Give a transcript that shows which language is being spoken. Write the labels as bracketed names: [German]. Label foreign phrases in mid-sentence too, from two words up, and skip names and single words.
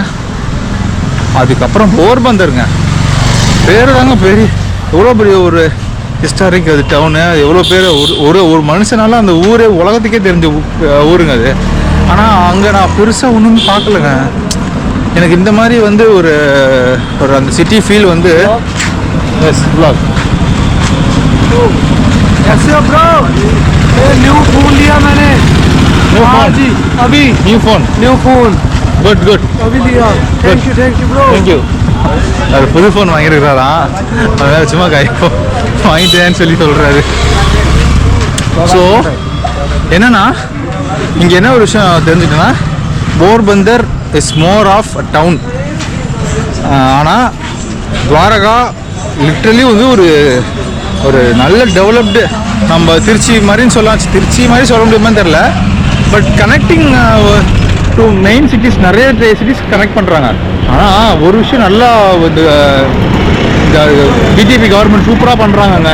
[Tamil] அதுக்கப்புறம் போர்பந்தருங்க, பேர் தாங்க பெரிய, எவ்வளோ பெரிய ஒரு ஹிஸ்டாரிக் அது டவுனு. எவ்வளோ பேர் ஒரு ஒரு மனுஷனால அந்த ஊரே உலகத்துக்கே தெரிஞ்ச ஊருங்க அது. ஆனால் அங்கே நான் பெருசாக ஒன்றும் பார்க்கலங்க. எனக்கு இந்த மாதிரி வந்து ஒரு ஒரு அந்த [English] city feel [Tamil] வந்து எஸ் வ்ளாக். [Hindi] कैसे ब्रो? [English] new phone [Hindi] लिया मैंने। [English] new phone [Hindi] जी अभी [English] new phone good good [Hindi] अभी लिया। [English] thank you bro. thank you. [Tamil] அது புது ஃபோன் வாங்கியிருக்கிறாரா, அதனால் சும்மா வாங்கிட்டேன்னு சொல்லி சொல்கிறாரு. ஸோ என்னன்னா, இங்கே என்ன ஒரு விஷயம் தெரிஞ்சுட்டேன்னா, போர்பந்தர் [English] is more of a town. [Tamil] ஆனால் துவாரகா லிட்ரலி வந்து ஒரு ஒரு நல்ல டெவலப்டு நம்ம திருச்சி மாதிரின்னு சொல்லலாம். திருச்சி மாதிரி சொல்ல முடியுமான்னு தெரில. [English] but connecting to main cities [Tamil] நிறைய சிட்டிஸ் கனெக்ட் பண்ணுறாங்க. ஆனால் ஒரு விஷயம் நல்லா இந்த [English] BJP government [Tamil] சூப்பராக பண்ணுறாங்கங்க.